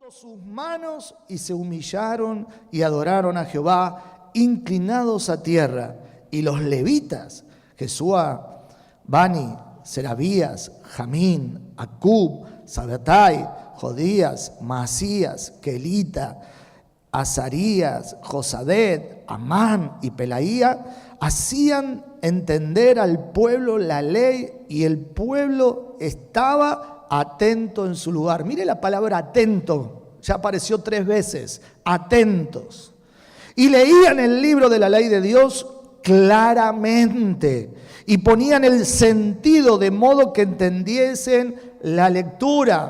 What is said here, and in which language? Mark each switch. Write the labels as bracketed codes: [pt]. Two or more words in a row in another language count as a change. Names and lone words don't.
[es] sus manos y se humillaron y adoraron a Jehová, inclinados a tierra. Y los levitas, Jesúa, Bani, Serabías, Jamín, Acub, Sabatai, Jodías, Maasías, Kelita, Azarías, Josadet, Amán y Pelaía, hacían entender al pueblo la ley, y el pueblo estaba atento en su lugar. Mire la palabra atento, ya apareció 3 veces, atentos. Y leían el libro de la ley de Dios claramente y ponían el sentido de modo que entendiesen la lectura.